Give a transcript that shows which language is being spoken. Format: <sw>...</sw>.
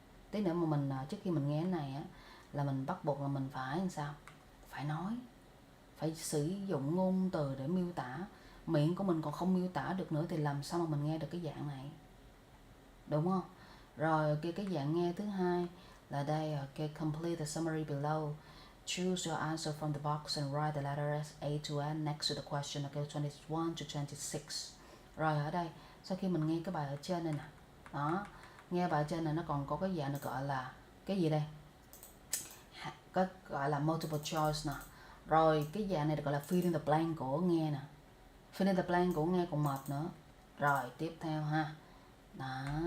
<vi>Tí nữa mà mình trước khi mình nghe cái này á là mình bắt buộc là mình phải làm sao? Phải nói, phải sử dụng ngôn từ để miêu tả. Miệng của mình còn không miêu tả được nữa thì làm sao mà mình nghe được cái dạng này, đúng không? Rồi cái dạng nghe thứ hai là đây,</vi> <en>complete the summary below. Choose your answer from the box and write the letters A to N next to the question, 21 to 26.</en> <vi>Rồi ở đây, sau khi mình nghe cái bài ở trên này nè, đó, nghe bài ở trên này nó còn có cái dạng được gọi là cái gì đây? Có gọi là multiple choice nè. Rồi cái dạng này được gọi là fill in the blank của nghe nè. Fill in the blank của nghe còn mệt nữa. Rồi tiếp theo ha. Đó.</vi>